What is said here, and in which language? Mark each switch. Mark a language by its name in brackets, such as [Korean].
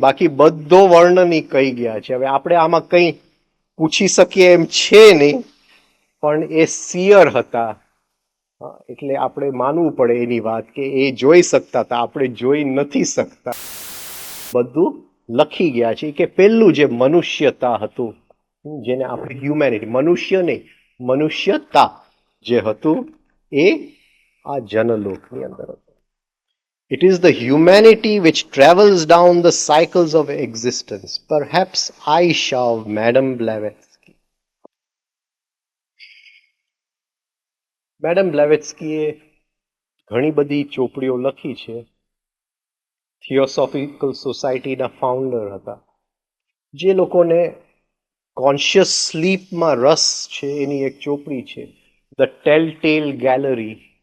[Gujarati] બાકી બધો વર્ણની કહી ગયા છે. હવે આપણે આમાં કંઈ પૂછી શકીએ એમ છે નહીં, પણ એ સિયર હતા એટલે આપણે માનવું પડે એની વાત કે એ જોઈ શકતા હતા, આપણે જોઈ નથી શકતા. બધું લખી ગયા છે કે પહેલું જે મનુષ્યતા હતું, જેને આપણે હ્યુમેનિટી, મનુષ્ય નહીં, મનુષ્યતા જે હતું એ આ જનલોકની અંદર હતું. [English] It is the humanity which travels down the cycles of existence. Perhaps Aisha of Madame Blavatsky. [Gujarati] Madam બ્લેવેટ્સ્કીએ ઘણી બધી ચોપડીઓ લખી છે. થિયોસોફિકલ સોસાયટીના ફાઉન્ડર હતા. જે લોકોને કોન્શિયસ સ્લીપમાં રસ છે એની એક ચોપડી છે ધ ટેલ ટેલ ગેલેરી.